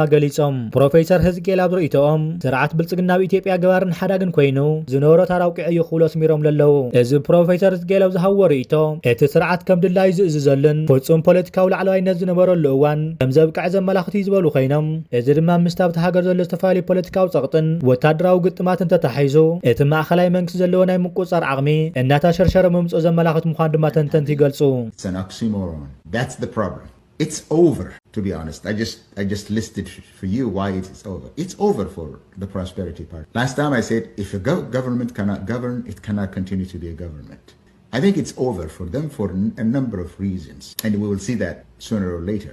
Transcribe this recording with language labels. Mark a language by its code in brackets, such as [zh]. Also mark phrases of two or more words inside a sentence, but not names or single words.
[ti] ገሊጾም ፕሮፌሰር ህዝቅኤል ኣብ ርእይቶኦም ስርዓት ብልጽግናዊ ኢትዮጵያ ገባርን ሓዳግን ኮይኑ ዝነበሮ ታራውቂዕ እዩ ክብሎ ስሚሮም ለለዉ እዚ ፕሮፌሰር ህዝቅኤል ኣብ ዝሃዎ ርእይቶ እቲ ስርዓት ከም ድላይ ዝእዝዘልን ፍጹም ፖለቲካዊ ላዕለዋይነት ዝነበረሉ እዋን ከም ዘብቃዕ ዘመላኽት እዩ ዝበሉ ኮይኖም እዚ ድማ ምስቲ ኣብቲ ሃገር ዘሎ ዝተፈላለዩ ፖለቲካዊ ጸቕጥን ወታደራዊ ግጥማትን ተተሓሒዙ እቲ ማእኸላይ መንግስቲ ዘለዎ ናይ ምቁፅጻር ዓቕሚ እናታ ሸርሸረ መምጽኦ ዘመላኽት ምዃን ድማ ተንተንቲ ይገልጹ [en] It's an oxymoron. That's the problem. It's over, to be honest. I just listed for you why it's over. It's over for the Prosperity Party. Last time I said if a government cannot govern, it cannot continue to be a government. I think it's over for them for a number of reasons, and we will see that sooner or later.